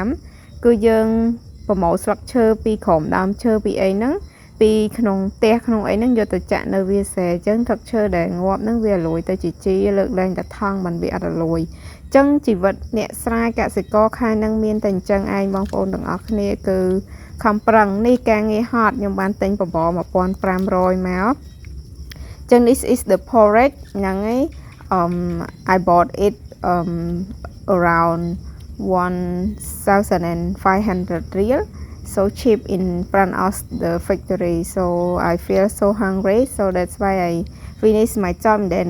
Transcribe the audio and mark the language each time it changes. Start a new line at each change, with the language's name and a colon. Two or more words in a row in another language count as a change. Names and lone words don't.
Khmer: 5 គឺយើងប្រមូលស្លឹកឈើពីក្រោមដើមឈើពីអីហ្នឹងពីក្នុងផ្ទះក្នុងអីហ្នឹងយកទៅចាក់នៅវាសែអញ្ចឹងទឹកឈើដែលងាប់ហ្នឹងវាលួយទៅជាជីលើកលែងតែថងមិនវាអត់លួយចឹងជីវិតអ្នកស្រែកសិករខែហ្នឹងមានតែអញ្ចឹងឯងបងប្អូនទាំងអស់គ្នាគឺខំប្រឹងនេះការងារហត់ខ្ញុំបានទិញបបរ
English: 1500
Khmer: មកចឹង
English: this is the porridge
Khmer: ហ្នឹងឯង
English: I bought it around 1500 real so cheap in front of the factory so I feel so hungry so that's why I finish my job and then